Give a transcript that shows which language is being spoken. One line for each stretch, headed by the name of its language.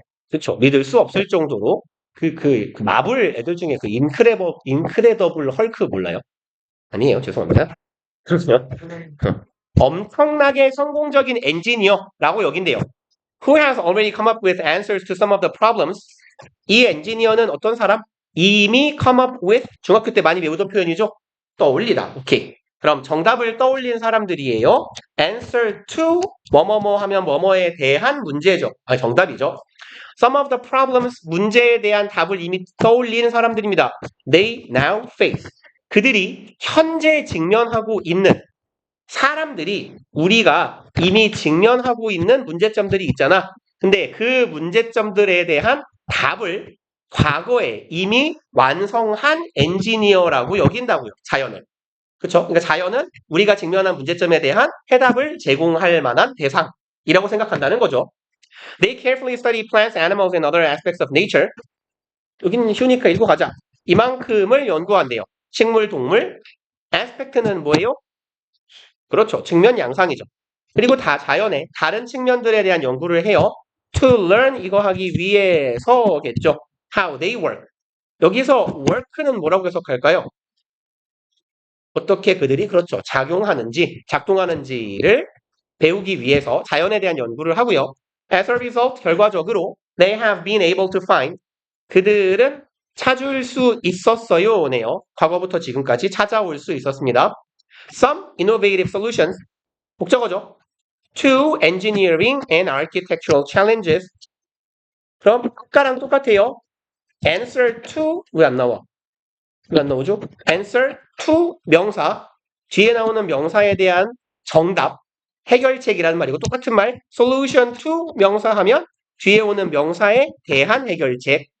Korean: 그쵸. 믿을 수 없을 정도로 그 마블 애들 중에 그 인크레더블 헐크 몰라요? 아니에요. 죄송합니다. 그렇죠. 엄청나게 성공적인 엔지니어라고 여긴대요.
English: Who has already come up with answers to some of the problems?
Korean: 이 엔지니어는 어떤 사람? 이미 come up with 중학교 때 많이 배우던 표현이죠. 떠올리다. 오케이. 그럼 정답을 떠올린 사람들이에요. Answer to 뭐뭐뭐 하면 뭐뭐에 대한 문제죠. 정답이죠.
English: some of the problems,
Korean: 문제에 대한 답을 이미 떠올리는 사람들입니다.
English: They now face.
Korean: 그들이 현재 직면하고 있는 사람들이 우리가 이미 직면하고 있는 문제점들이 있잖아. 근데 그 문제점들에 대한 답을 과거에 이미 완성한 엔지니어라고 여긴다고요. 자연을. 그렇죠? 그러니까 자연은 우리가 직면한 문제점에 대한 해답을 제공할 만한 대상이라고 생각한다는 거죠.
English: They carefully study plants, animals, and other aspects of nature.
Korean: 여기는 쉬우니까 읽고 가자. 이만큼을 연구한대요. 식물, 동물. aspect는 뭐예요? 그렇죠. 측면 양상이죠. 그리고 다 자연의 다른 측면들에 대한 연구를 해요.
English: To learn
Korean: 이거 하기 위해서겠죠.
English: How they work.
Korean: 여기서 work는 뭐라고 해석할까요? 어떻게 그들이 그렇죠. 작동하는지를 배우기 위해서 자연에 대한 연구를 하고요.
English: As a result,
Korean: 결과적으로
English: they have been able to find
Korean: 그들은 찾을 수 있었어요네요.
English: 과거부터 지금까지 찾아올 수 있었습니다. Some innovative solutions
Korean: 목적어죠.
English: To engineering and architectural challenges.
Korean: 그럼 아까랑 똑같아요. Answer to 왜 안 나와? 왜 안 나오죠? Answer to 명사 뒤에 나오는 명사에 대한 정답 해결책이라는 말이고 똑같은 말 solution to 명사 하면 뒤에 오는 명사에 대한 해결책.